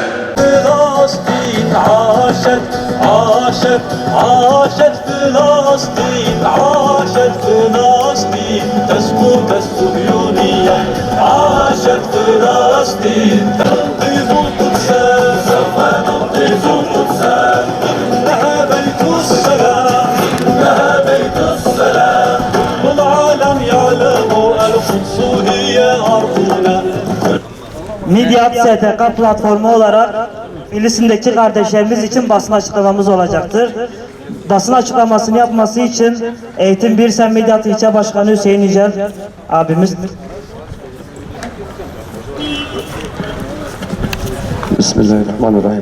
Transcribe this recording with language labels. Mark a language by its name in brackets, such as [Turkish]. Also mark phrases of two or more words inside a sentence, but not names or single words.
[Arabic] فلسطين عاشت عاشت عاشت فلسطين عاشت فلسطين تسقط الصهيونية عاشت فلسطين تنقذ القدس سوف ننقذ القدس إنها بيت السلام إنها بيت السلام والعالم يعلم القدس هي أرضنا. [Turkish] Midyat STK platformu olarak Filistin'deki kardeşlerimiz için basın açıklamamız olacaktır. Basın açıklamasını yapması için Eğitim Birsen Midyat İlçe Başkanı Hüseyin Yücel abimiz. [Arabic] بسم الله الرحمن الرحيم.